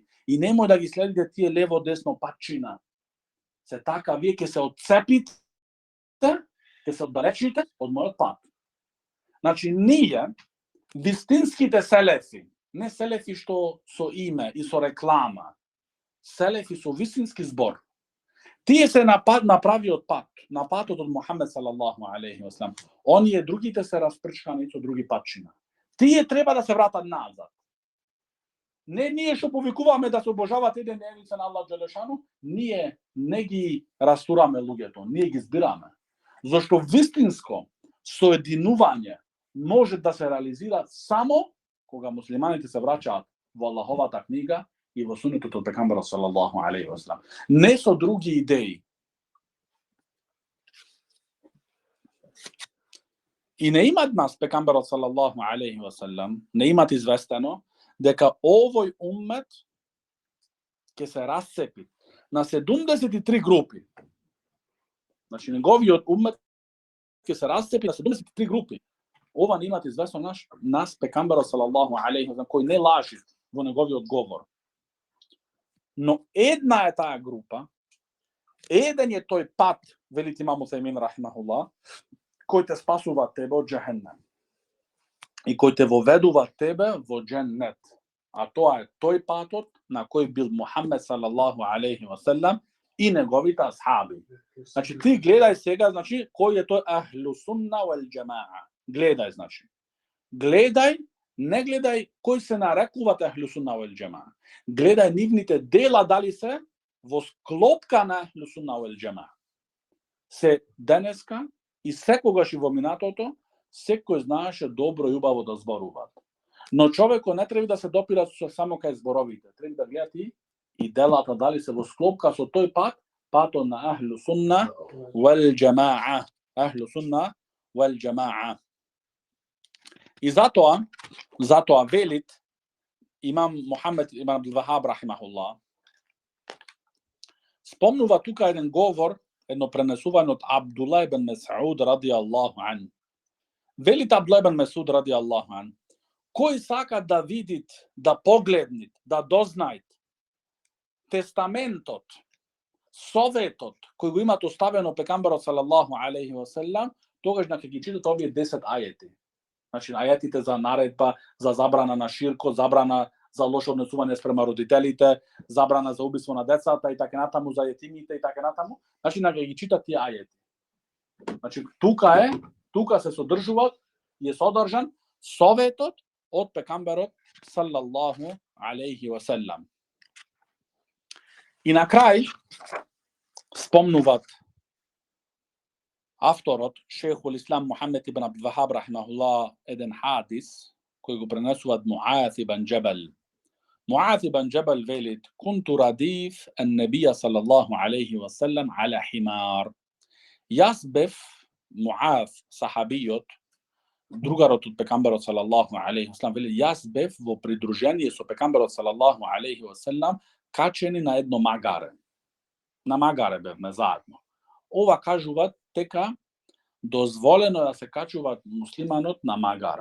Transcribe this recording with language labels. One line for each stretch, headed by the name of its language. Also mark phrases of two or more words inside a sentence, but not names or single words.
Macedonian: И немој да ги следите тие лево десно патчина. Се така вие ќе се отцепите, ќе се оддалечите од мојот пат. Значи, ние, вистинските селефи, не селефи што со име и со реклама, селефи со вистински збор, тие се на правиот пат, на патот од Мухамед
Arabic: صلى الله عليه وسلم.
Macedonian: Оние другите се распрчкани со други патчина. Тие треба да се вратат назад. Не ние што повикуваме да се обожават еден единица на Аллах Джелешану, ние не ги растураме луѓето, ние ги збираме. Зашто вистинско соединување може да се реализира само кога муслиманите се враќаат во Аллаховата книга и во сунетот од пекамберот
Arabic: صلى الله عليه وسلم.
Macedonian: Не со други идеи. И не имат нас пекамберот
Arabic: صلى الله عليه وسلم,
Macedonian: не имат известено дека овој уммет ќе се расцепи на 73 групи. Значи, неговиот уммет ќе се расцепи на 73 групи. Ова не имат известно нас пекамберот
Arabic: صلى الله عليه وسلم,
Macedonian: кој не лажи во неговиот говор. Но една е таа група, еден е тој пат, велите имам Усаймин рахимахуллах, кој те спасува тебе од џехеннем и кој те воведува тебе во џеннет. А тоа е тој патот на кој бил Мухамед
Arabic: صلى الله عليه وسلم
Macedonian: и неговите асхаби. Значи, ти гледај сега, значи, кој е тој
Arabic: أهل السنة والجماعة.
Macedonian: Гледај, значи. Гледај, не гледај кој се нарекуваат
Arabic: أهل السنة والجماعة.
Macedonian: Гледај нивните дела дали се во склопка на
Arabic: أهل السنة والجماعة.
Macedonian: Се денеска и секогаш и во минатото, секој знаеше добро и убаво да зборуваат. Но човекот не треба да се допира само кај зборовите. Треба да гледа и делата дали се во склопка со тој патот на
Arabic: أهل السنة والجماعة. أهل السنة والجماعة.
Macedonian: И затоа велит имам Мухамед ибн Абдул Вахаб рахимахуллах, спомнува тука еден говор, едно пренесување од Абдулла ибн Месуд
Arabic: رضي الله عن.
Macedonian: Велит Абдулла ибн Месуд
Arabic: رضي الله عن,
Macedonian: кој сака да видит, да погледнит, да дознајт тестаментот, советот кој го имат оставено пекамберот
Arabic: صلى الله عليه وسلم,
Macedonian: тогаш ќе ги читат овие 10 ајети. Значи, ајетите за наредба, за забрана на ширко, забрана за лошо однесување спрема родителите, забрана за убиство на децата и така натаму, за етимите и така натаму. Значи, ќе ги читат тие ајети. Значи, тука се содржан советот од пекамберот
Arabic: صلى الله عليه وسلم.
Macedonian: И на крај спомнуваат авторот
Arabic: شيخ الإسلام
Macedonian: Мухамед ибн Абдул Вахаб рахимахуллах еден хадис кој го пренесуваат Муаз ибн Джабал.
Arabic: Муаз ибн Джабал велит: "كنت رديف النبي صلى الله عليه وسلم على حمار."
Macedonian: Јас бев Муаз, сахабиот, другарот од пекамберот
Arabic: صلى الله عليه وسلم,
Macedonian: вели јас бев во придружение со пекамберот
Arabic: صلى الله عليه وسلم
Macedonian: качени на едно магаре. На магаре бевме заедно. Ова кажуваат дека дозволено да се качуваат муслиманот на магаре.